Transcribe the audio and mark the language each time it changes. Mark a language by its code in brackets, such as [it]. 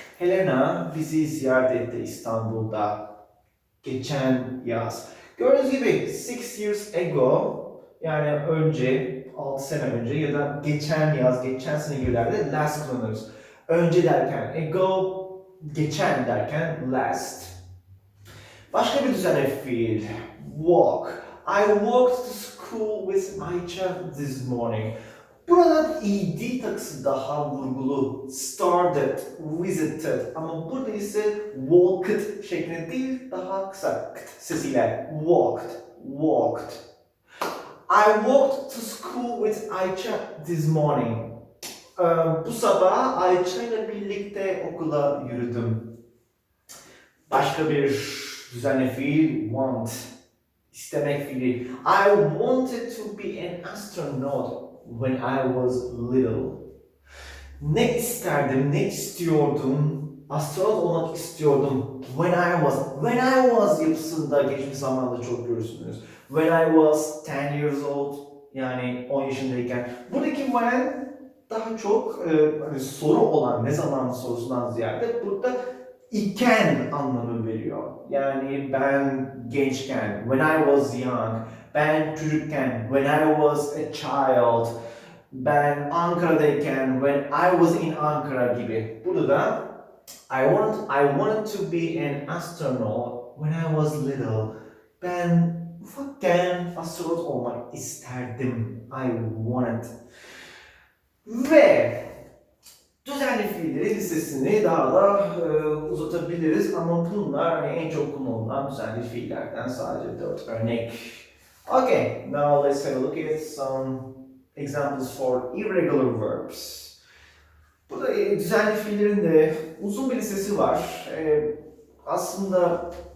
[tr] Helena bizi ziyaret etti İstanbul'da geçen yaz. Gördüğünüz gibi [en] 6 years ago [tr] yani önce, 6 sene önce ya da geçen yaz, geçen sene gibilerde last kullanırız. Önce derken ago, geçen derken last. Başka bir düzenli fiil. Walk. [en] I walked to school with Ayça this morning. [tr] Burada ed takısı daha vurgulu. Started, visited. Ama burada ise walked şeklinde değil, daha kısa sesiyle. [en] Walked. I walked to school with Ayça this morning. [tr] Bu sabah Ayça ile birlikte okula yürüdüm. Başka bir düzenli fiil want. İstemek fiili. [en] I wanted to be an astronaut when I was little. [tr] Ne isterdim, ne istiyordum? Astronot olmak istiyordum. [en] When I was [tr] yapısında geçmiş zamanda çok görürsünüz. [en] When I was 10 years old [tr] yani 10 yaşındayken. Buradaki when daha çok hani soru olan ne zaman sorusundan ziyade burada iken anlamı veriyor. Yani ben gençken, [en] when I was young, [tr] ben çocukken, [en] when I was a child, [tr] ben Ankara'dayken, [en] when I was in Ankara gibi. [tr] Burada da [en] I wanted to be an astronaut when I was little. [tr] Ben ufakken astronot olmak isterdim. [en] I wanted. [tr] Ve düzenli fiillerin listesini daha da uzatabiliriz ama bunlar hani en çok kullanılan düzenli fiillerden sadece 4 örnek. [en] Okay, now let's have a look at some examples for irregular verbs. [tr] Burada düzenli fiillerin de uzun bir listesi var. Aslında